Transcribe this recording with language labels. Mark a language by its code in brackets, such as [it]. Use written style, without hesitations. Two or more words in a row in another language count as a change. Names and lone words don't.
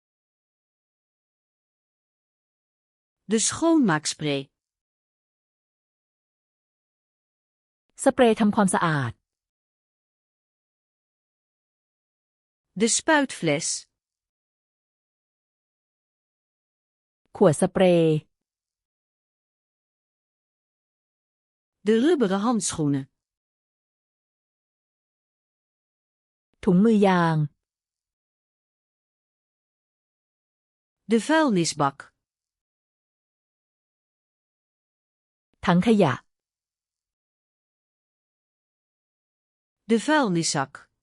[nl] De schoonmaakspray. [th] สเปรย์ทำความสะอาด [nl] De spuitfles. [th] ขวดสเปรย์ [nl] De rubberen handschoenen. [th] ถุงมือยาง [nl] De vuilnisbak. [th] ถังขยะ [nl] De vuilniszak.